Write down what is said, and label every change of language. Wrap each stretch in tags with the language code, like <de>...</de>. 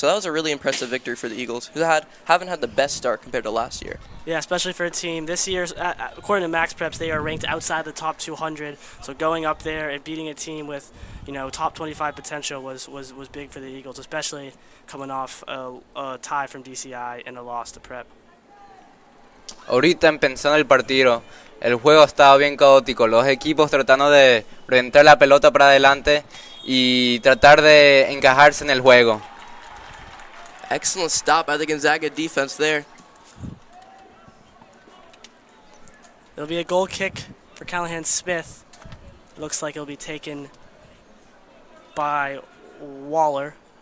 <en>So that was a really impressive victory for the Eagles, who haven't had the best start compared to last year. Yeah, especially for a team. This year, according to Max Preps, they are ranked outside the top 200. So going up there and beating a team with, top 25 potential was big for the Eagles, especially coming off a tie from DCI and a loss to Prep.</en> <es>Ahorita empezando el partido, el juego estaba bien caótico, los equipos tratando de orientar la pelota para adelante y tratar de encajarse en el juego.</es> <en>Excellent stop by the Gonzaga defense there. It'll be a goal kick for Callahan Smith. It looks like it'll be taken by Waller.</en>